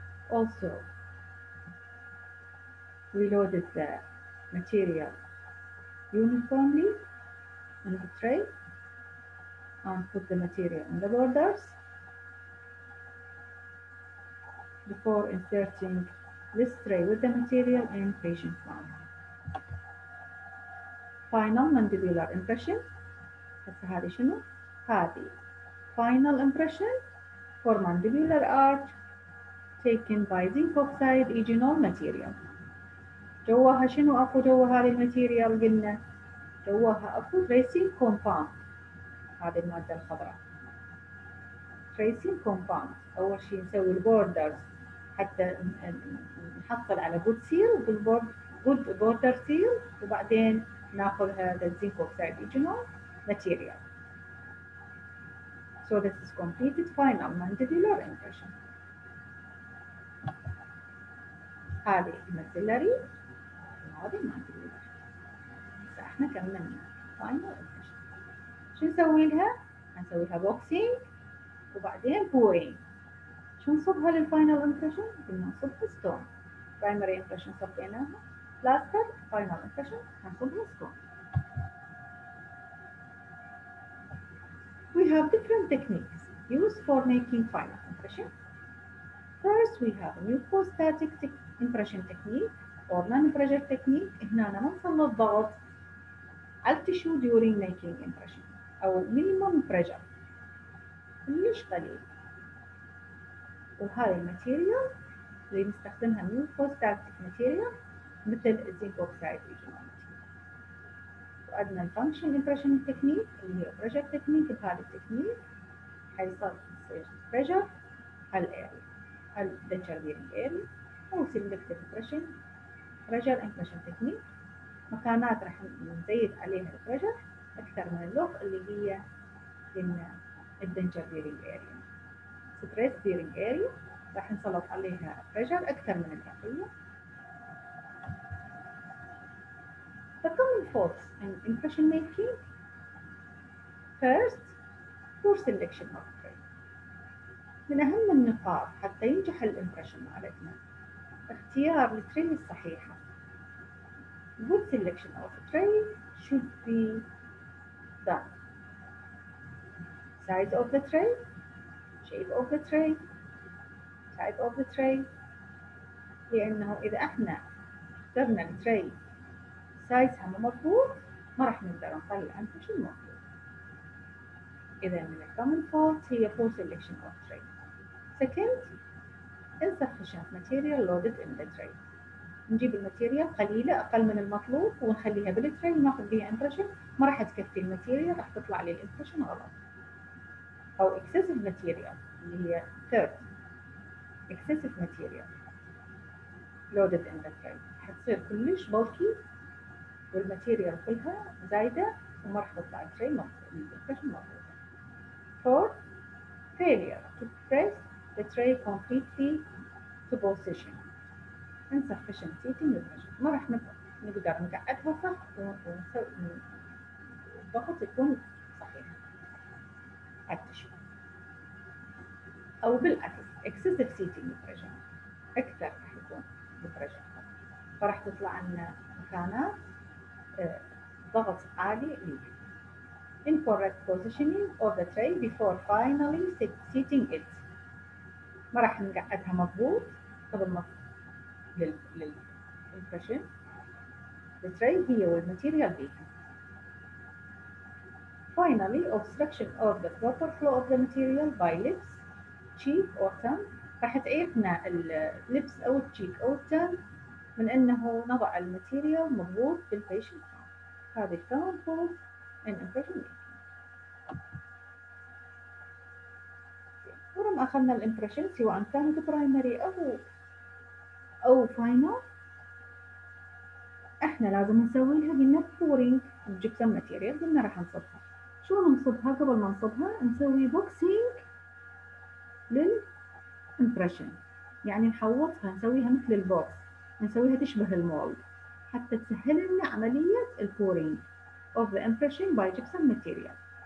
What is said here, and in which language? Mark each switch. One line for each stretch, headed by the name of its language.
English: Also, we loaded the material uniformly in the tray and put the material in the borders before inserting this tray with the material in patient's mouth. Final mandibular impression. هسه هذه شنو؟ هذه final impression for mandibular arch taken by zinc oxide original material.
Arabic: جواها شنو اكو جوا هذه الماتيريال؟ قلنا جواها اكو tracing compound، هذه المادة الخضراء tracing compound. اول شيء نسوي البوردرز حتى نحصل على good seal good border seal، وبعدين ناخذ هذا الزنك اوكسايد original material.
English: So this is completed final mandibular impression.
Arabic: هذه maxillary وهذه mandibular. هسه احنا كملنا final impression. شو نسوي لها؟ هنسوي لها boxing وبعدين pouring. شو نصبها للفاينل امبريشن؟ قلنا نصبها ستون. برايمري امبريشن صبيناها، بلاستر فاينل امبريشن هنصبها ستون.
English: We have different techniques used for making final impression. First we have a new prosthetic impression technique or non-pressure technique.
Arabic: هنا ما نسلط ضغط على التشو during making impression أو minimum pressure كلش قليل. وهاي الماتيريال اللي نستخدمها من prosthetic material مثل الزنك اوكسايد original material. وعندنا الفانكشن امبريشن تكنيك اللي هي بريشر تكنيك. بهذا التكنيك حيصير بريشر على الاريا، على الدنشر بيرنج اريا، او سيلكتيف امبريشن بريشر امبريشن تكنيك. مكانات راح نزيد عليها البريشر اكثر من اللوك اللي هي قلنا الدنشر بيرنج اريا. ستريس بيرنج اريا راح نسلط عليها بريشر اكثر من البقيه.
English: The common faults in impression making. First, poor selection of tray.
Arabic: من أهم النقاط حتى ينجح الامبريشن مالتنا اختيار التري الصحيحة.
English: Good selection of tray should be done. size of the tray, shape of the tray, type of the tray.
Arabic: لأنه إذا احنا اخترنا التري سايزها مو مضبوط ما راح نقدر نطلع impression مضبوط.
English: إذا من الcommon fault هي poor selection of tray. Second, insufficient material loaded in the tray.
Arabic: نجيب الماتيريال قليلة أقل من المطلوب ونخليها بالتري وناخذ بيها impression، ما راح تكفي الماتيريال، راح تطلع لي الامبريشن غلط. أو excessive material اللي هي third، excessive material loaded in the tray حتصير كلش bulky والماتيريال كلها زايدة وما راح تطلع التري الامبريشن مضبوطة.
English: Fourth, failure to press the tray completely to position. insufficient seating impression.
Arabic: ما راح نقدر نقعدها صح ونسوي الضغط يكون صحيح على التشو. أو بالعكس excessive seating impression أكثر راح يكون impression، فراح تطلع عنا مكانات ضغط عالي ليها.
English: incorrect positioning of the tray before finally seating it.
Arabic: ما راح نقعدها مضبوط قبل ما للimpression التري هي والماتيريال بيها.
English: Finally, obstruction of the proper flow of the material by lips, cheek or tongue.
Arabic: راح تعيقنا اللبس أو التشيك أو التانج من أنه نضع الماتيريال مضبوط بالبيشنت.
English: هذه common fault in impression making.
Arabic: ولما أخذنا الامبريشن سواء كانت برايمري أو فاينل، احنا لازم نسوي لها قلنا بورينج بجبسن ماتيريال، قلنا راح نصبها. شو نصبها؟ قبل ما نصبها نسوي بوكسينج للامبريشن، يعني نحوطها نسويها مثل البوكس، نسويها تشبه المولد حتى تسهل لنا عملية البورينج of the impression by gypsum material.